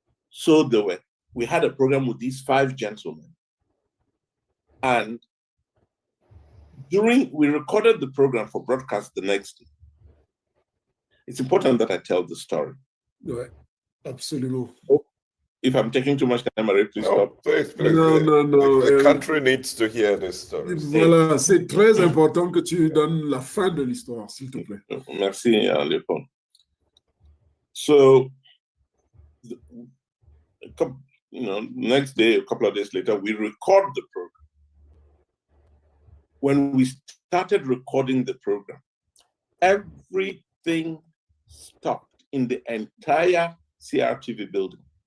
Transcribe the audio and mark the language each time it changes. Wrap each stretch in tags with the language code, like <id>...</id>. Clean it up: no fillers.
<en>So we had a program with these 5 gentlemen. And we recorded the program for broadcast the next day. It's important that I tell the story.</en> <fr>Ouais, absolument.</fr> <en>If I'm taking too much time, please stop. Please. No. The country needs to hear this story.</en> <fr>Voilà, c'est très important que tu donnes la fin de l'histoire, s'il te plaît. Merci, Léopold.</fr> <en>So, next day, a couple of days later, we record the program. When we started recording the program, everything stopped in the entire CRTV building.</en>